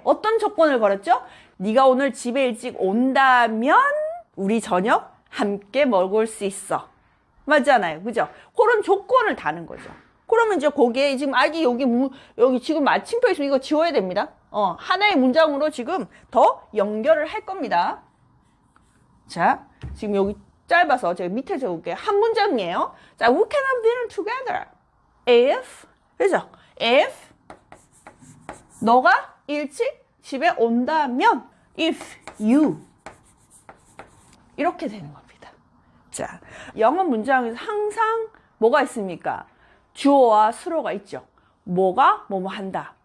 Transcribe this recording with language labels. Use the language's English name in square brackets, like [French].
[Korean] 어떤 조건을 걸었죠? 네가 오늘 집에 일찍 온다면 우리 저녁 함께 먹을 수 있어. 맞잖아요. 그죠? 그런 조건을 다는 거죠. 그러면 이제 거기에 지금 여기 지금 마침표 있으면 이거 지워야 됩니다. 하나의 문장으로 지금 더 연결을 할 겁니다. 자, 지금 여기 짧아서 제가 밑에 적을게요. 한 문장이에요. [English] 자, we can have dinner together if, 그죠? [Korean] if 너가 일찍 집에 온다면 if you 이렇게 되는 겁니다. 자, 영어 문장에서 항상 뭐가 있습니까? 주어와 수로가 있죠. 뭐가 뭐뭐 한다.